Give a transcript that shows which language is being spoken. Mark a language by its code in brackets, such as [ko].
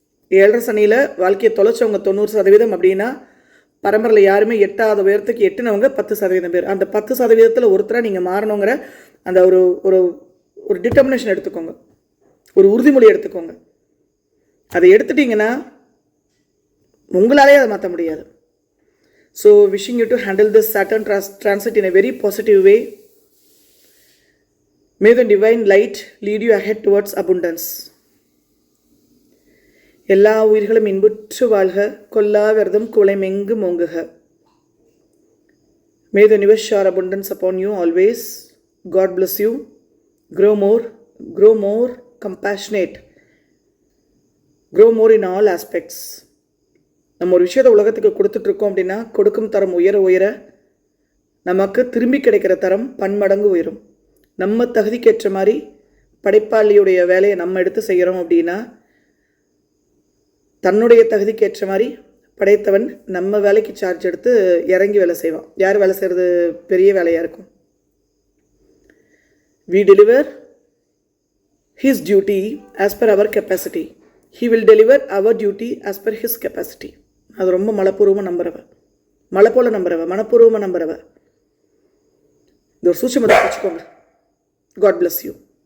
[ta] 7.5 சனியில் வாழ்க்கையை தொலைச்சவங்க 90% அப்படின்னா பரம்பரையில் யாருமே எட்டாத உயரத்துக்கு எட்டுனவங்க 10% பேர். அந்த 10%ல் ஒருத்தராக நீங்கள் மாறணுங்கிற அந்த ஒரு டிட்டர்மினேஷன் எடுத்துக்கோங்க, ஒரு உறுதிமொழி எடுத்துக்கோங்க. அதை எடுத்துட்டிங்கன்னா உங்களாலே அதை மாற்ற முடியாது. [en] So wishing you to handle this Saturn transit in a very positive way. May the divine light lead you ahead towards abundance. [ta] எல்லா உயிர்களும் இன்புற்று வாழ்க, கொல்லா விரதம் குலைமெங்கு மோங்குக. [en] May the universe shower abundance upon you always. God bless you. Grow more compassionate. Grow more in all aspects. [ta] நம்ம ஒரு விஷயத்தை உலகத்துக்கு கொடுத்துட்ருக்கோம் அப்படின்னா கொடுக்கும் தரம் உயர உயர நமக்கு திரும்பி கிடைக்கிற தரம் பன்மடங்கு உயரும். நம்ம தகுதிக்கேற்ற மாதிரி படைப்பாளியுடைய வேலையை நம்ம எடுத்து செய்கிறோம் அப்படின்னா தன்னுடைய தகுதிக்கேற்ற மாதிரி படைத்தவன் நம்ம வேலைக்கு சார்ஜ் எடுத்து இறங்கி வேலை செய்வான். யார் வேலை செய்கிறது பெரிய வேலையாக இருக்கும். [en] We deliver his duty as per our capacity. He will deliver our duty as per his capacity. [ta] அது ரொம்ப மனப்பூர்வமாக நம்புறவ, மலை போல நம்புறவ, மனப்பூர்வமாக நம்புறவ. இது ஒரு சூட்சமத்தை வச்சுக்கோங்க. [en] God bless you.